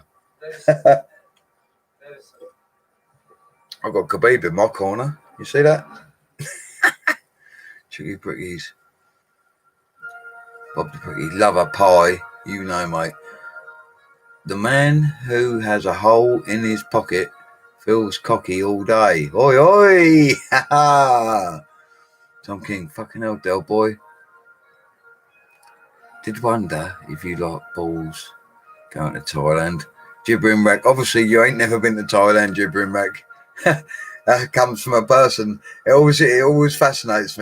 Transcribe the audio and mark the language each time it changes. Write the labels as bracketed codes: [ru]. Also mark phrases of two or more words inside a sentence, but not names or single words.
[en] I've got Khabib in my corner. You see that? Tricky Brickies. Bob the Bricky. Love a pie. You know, mate. The man who has a hole in his pocket feels cocky all day. Oi, oi. Ha ha. Tom King. Fucking hell, Del Boy. Did wonder if you like balls going to Thailand. Gibbering back. Obviously, you ain't never been to Thailand, gibbering back. That comes from a person. It always fascinates me.